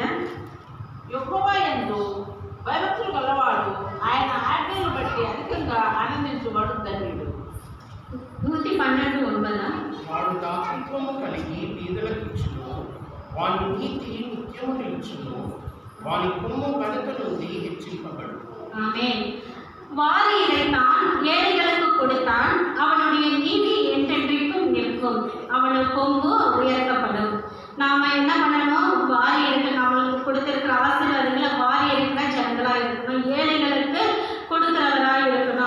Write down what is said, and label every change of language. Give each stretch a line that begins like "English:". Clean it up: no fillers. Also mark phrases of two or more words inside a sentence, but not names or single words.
Telugu: యెహోవా యందు భయభక్తులు గలవాడు ఆయన ఆజ్ఞలను బట్టి అధికంగా ఆనందించువాడు ధన్యుడు. 112:9. వాడు దాతృత్వము కలిగి బీదలకు ఇచ్చును, వాని నీతి నిత్యము నిలుచును, వాని కొమ్ము ఘనత నుండి హెచ్చింపబడు.
Tamil: ஆமென். வாரி இறைத்தான், ஏழைகளுக்கு கொடுத்தான், அவனுடைய நீதி என்றென்றைக்கும் நிற்கும், அவனோட கொம்பு உயர்த்தப்படும். நாம என்ன பண்ணணும்? வாரி எடுக்க நம்மளுக்கு கொடுத்திருக்கிற ஆசீர்வாதங்களை வாரி எடுக்கிற ஜனங்களா இருக்கணும், ஏழைகளுக்கு கொடுக்கிறவரா இருக்கணும்.